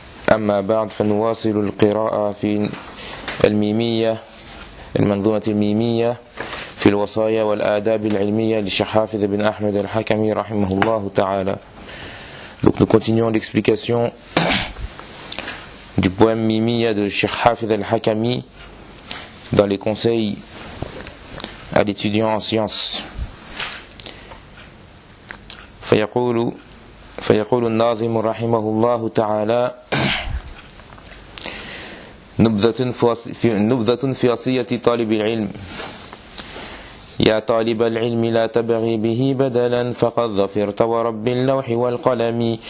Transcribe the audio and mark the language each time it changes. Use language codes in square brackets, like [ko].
[ar] أما بعد، فنواصل القراءة في الميمية، المنظومة الميمية في الوصايا والآداب العلمية للشيخ حافظ بن أحمد الحكمي رحمه الله تعالى. [fr] Donc nous continuons l'explication du poème Mimiya de Cheikh Hafiz al-Hakami dans les conseils à l'étudiant en sciences. [ar] فيقول الناظم رحمه الله تعالى نبذة في وصية طالب العلم. يا طالب العلم لا تبغي به بدلا فقد ظفرت ورب اللوح والقلم.